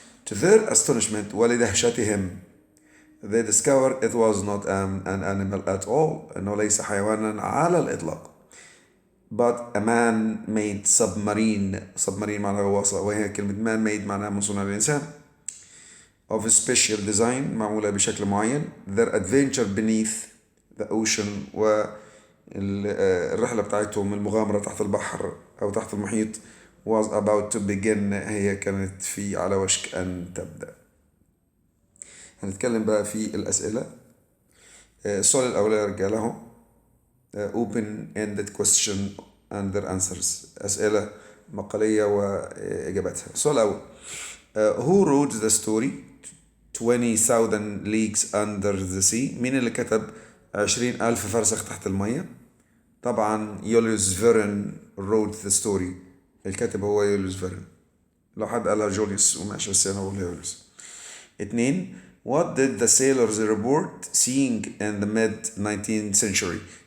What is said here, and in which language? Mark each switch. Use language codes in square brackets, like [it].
[en] to their astonishment [ar] ولدهشتهم [en] they discovered it was not an animal at all. [ar] انه ليس حيوانا على الإطلاق. [en] but a man-made submarine [ar] معناها غواصة، وهي كلمة man-made معناها من صنع الإنسان. [en] of special design [ar] معمولة بشكل معين. [en] their adventure beneath the ocean [ar] والرحلة بتاعتهم المغامرة تحت البحر أو تحت المحيط [en] was about to begin. [ar] هي كانت على وشك أن تبدأ. هنتكلم بقى في الأسئلة. السؤال الأول يا رجالة [en] open-ended question and their answers. [ar] أسئلة مقالية وإجاباتها. السؤال الأول [en] who wrote the story 20,000 leagues under the sea. [ar] مين اللي كتب 20,000 فرسخ تحت المية؟ طبعا يوليوس فيرن [en] wrote the story. [ar] الكاتب هو يوليوس فيرن. لو حد قالها جوليوس وماشي بس أنا أقول يوليوس. [en] 2 what did the sailors report seeing in the mid-19th century.